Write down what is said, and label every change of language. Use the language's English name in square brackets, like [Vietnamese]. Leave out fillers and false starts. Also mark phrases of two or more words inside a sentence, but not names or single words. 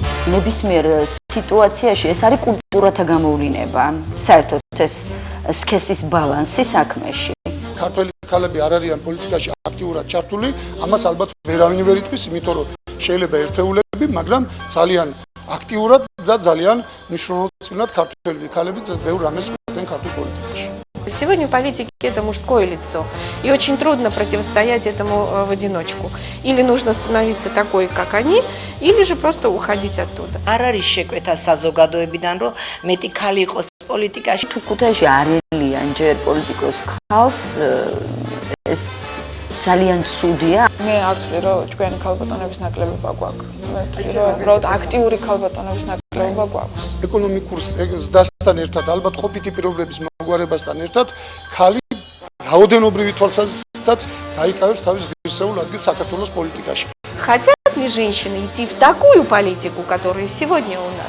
[Georgian] ნებისმიერ სიტუაციაში ეს არის კულტურათა გამოვლინება, საერთოდ ეს სქესის ბალანსი საქმეში. ქართველი ქალები არ არიან პოლიტიკაში აქტიურად ჩართული, ამას ალბათ ვერავინ ვერ იტყვის, იმიტომ რომ შეიძლება ერთეულები, მაგრამ ძალიან აქტიურად და ძალიან მნიშვნელოვნად ქართველი ქალები ბევრ რამეს ხვდნენ ქართულ პოლიტიკაში. [Russian] Сегодня политики – это мужское лицо, и очень трудно противостоять этому в одиночку. Или нужно становиться такой, как они, или же просто уходить оттуда. [Georgian] არ არის შეკვეთა საზოგადოებიდან, რომ მეტი ქალი იყოს პოლიტიკაში. თუ ქუთაისში არ ელიან ჯერ პოლიტიკოს ხალხს, ეს ძალიან ცუდია. მე არ ვთვლი, რომ ჩვენი ქალბატონების ნაკლებობა გვაქვს. მე ვთვლი, რომ უბრალოდ აქტიური ქალბატონების ნაკლებობა გვაქვს. ეკონომიკურ ზრდასთან ერთად, ალბათ ყოფითი პირობების მოგვარებასთან ერთად, ქალი რაოდენობრივი თვალსაზრისითაც დაიკავებს თავის ღირსეულ ადგილს საქართველოს პოლიტიკაში. [Russian] Хотят ли женщины идти в такую политику, которая сегодня у нас?